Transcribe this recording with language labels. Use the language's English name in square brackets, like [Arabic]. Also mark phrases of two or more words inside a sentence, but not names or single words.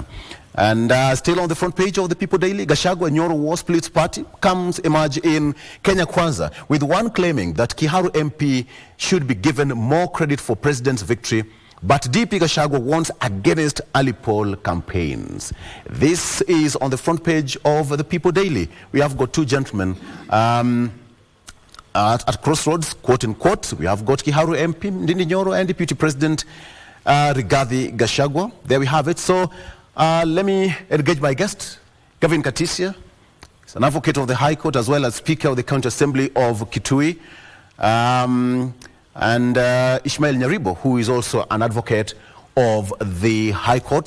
[English] And still on the front page of the People Daily, Gachagua Nyoro War Splits Party emerge in Kenya Kwanza, with one claiming that Kiharu MP should be given more credit for president's victory, but DP Gachagua warns against early poll campaigns. This is on the front page of the People Daily. We have got two gentlemen at crossroads, quote unquote. We have got Kiharu MP Ndindi Nyoro and Deputy President Rigathi Gachagua. There we have it. So let me engage my guest, Kevin Katisia. He's an advocate of the High Court as well as Speaker of the County Assembly of Kitui. And Ishmael Nyaribo, who is also an advocate of the High Court.